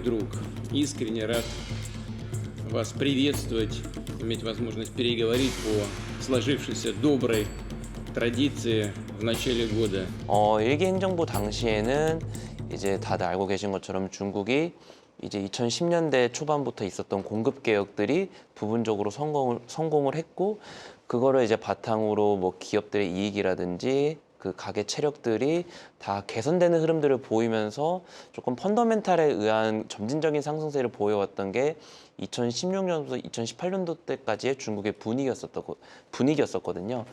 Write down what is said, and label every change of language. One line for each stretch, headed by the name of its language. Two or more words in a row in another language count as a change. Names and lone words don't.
Russian: друг, искренне рад вас приветствовать, иметь возможность переговорить по сложившейся доброй традиции в начале года.
Korean: 일기 행정부 당시에는 이제 다들 알고 계신 것처럼 중국이 이제 2010년대 초반부터 있었던 공급 개혁들이 부분적으로 성공을 했고 그거를 이제 바탕으로 뭐 기업들의 이익이라든지 그 가계 체력들이 다 개선되는 흐름들을 보이면서 조금 펀더멘탈에 의한 점진적인 상승세를 보여왔던 게 2016년부터 2018년도 때까지의 중국의 분위기였었거든요.